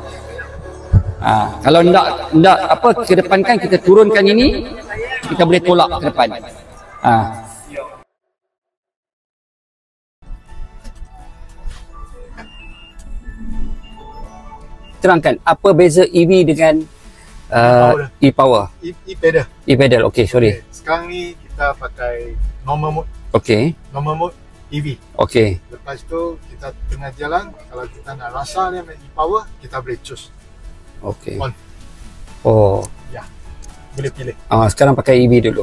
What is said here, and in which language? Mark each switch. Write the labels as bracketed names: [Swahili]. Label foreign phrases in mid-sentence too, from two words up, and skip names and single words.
[Malay] Kalau nak apa kedepankan, kita turunkan ini, kita boleh tolak ke depan. Terangkan apa beza EV dengan e-power? E-pedal. E-pedal. Okey, sorry. Sekarang ni kita pakai [English] normal mode. [Malay] Okey. [English] Normal mode EV. [Malay] Okey. Lepas tu kita tengah jalan, kalau kita nak rasa dia e-power, kita boleh choose. Okey. On. Oh. Ya. Boleh pilih. Sekarang pakai EV dulu.